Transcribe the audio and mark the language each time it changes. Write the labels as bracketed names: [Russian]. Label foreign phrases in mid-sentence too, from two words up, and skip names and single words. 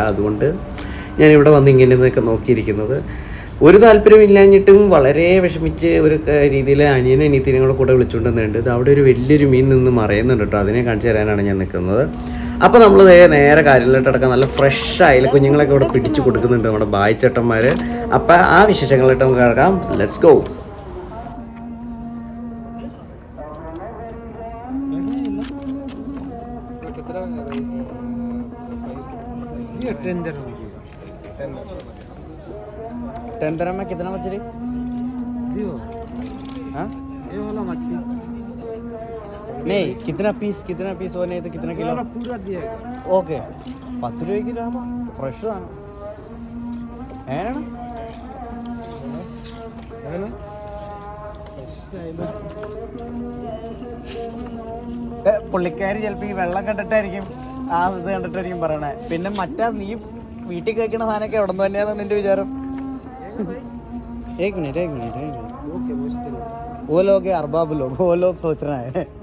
[Malayalam] അതുകൊണ്ട് ഞാനിവിടെ വന്ന് ഇങ്ങനെയൊക്കെ നോക്കിയിരിക്കുന്നത്. ഒരു താല്പര്യമില്ലാഞ്ഞിട്ടും വളരെ വിഷമിച്ച് ഒരു രീതിയിൽ അനിയത്തിനും കൂടെ വിളിച്ചുകൊണ്ടുവന്നുണ്ട്. ഇത് അവിടെ ഒരു വലിയൊരു മീൻ നിന്ന് മറയുന്നുണ്ട് കേട്ടോ. അതിനെ കാണിച്ചു തരാനാണ് ഞാൻ നിൽക്കുന്നത്. അപ്പോൾ നമ്മൾ നേരെ കാര്യങ്ങളിലോട്ടടക്കം നല്ല ഫ്രഷ് ആയില്ല കുഞ്ഞുങ്ങളൊക്കെ ഇവിടെ പിടിച്ചു കൊടുക്കുന്നുണ്ട് നമ്മുടെ ബായിച്ചേട്ടന്മാർ. അപ്പോൾ ആ വിശേഷങ്ങളിലോട്ട് നമുക്ക് കിടക്കാം. [English] let's go. [Hindi] टेंदर में कितना मछली? हाँ ये वाला मछली नहीं, कितना पीस होने तो कितना किलो पूरा दिया? [Malayalam] ओके 10 രൂപ കിലോ ഫ്രഷ് ആണ്. പുള്ളിക്കാരി ചിലപ്പോൾ ഈ വെള്ളം കണ്ടിട്ടായിരിക്കും ആ ഇത് കണ്ടിട്ടായിരിക്കും പറയണേ. പിന്നെ മറ്റാ നീ വീട്ടിൽ കഴിക്കണ സാധനമൊക്കെ എവിടെ നിന്ന് തന്നെയാണെന്ന് നിന്റെ വിചാരം? [Hindi] एक मिनट वो लोग है अरबाब लोग, वो लोग सोच रहे हैं.